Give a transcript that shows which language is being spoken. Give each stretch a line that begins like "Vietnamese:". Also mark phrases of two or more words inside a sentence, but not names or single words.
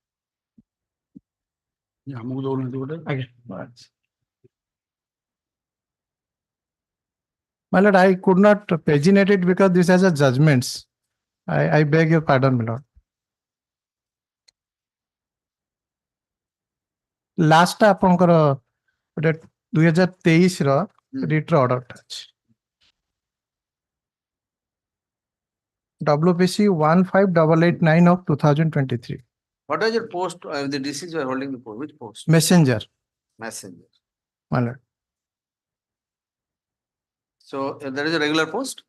English: Yeah, move on. Okay. My lord, I could not paginate it because this has a judgments. I beg your pardon, my lord.
Odia: Last ଟା ଆପଣଙ୍କର ଗୋଟେ 2023 ର ରିଟ୍ର ଅର୍ଡରଟା ଅଛି।
English: WPC 15889 of 2023. What is your post? The deceased were holding the post. Which post? Messenger. Messenger. My lord. So there is a regular post?